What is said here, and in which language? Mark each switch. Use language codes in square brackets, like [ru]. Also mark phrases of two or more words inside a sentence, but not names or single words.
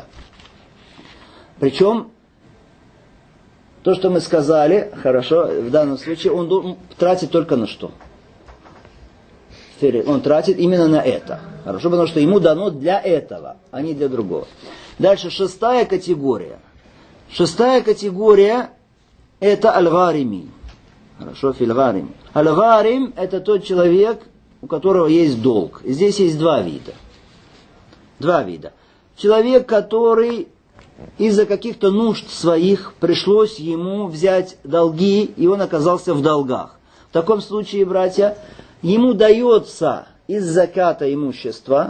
[ru] Причем, то, что мы сказали, хорошо, в данном случае он тратит только на что? Он тратит именно на это. Хорошо, потому что ему дано для этого, а не для другого. Дальше 6 категория. 6 категория это аль-гарими. Хорошо, филь-гарим. Аль-гарим это тот человек, у которого есть долг. Здесь есть 2 вида. 2 вида. Человек, который из-за каких-то нужд своих пришлось ему взять долги, и он оказался в долгах. В таком случае, братья, ему дается из заката имущества.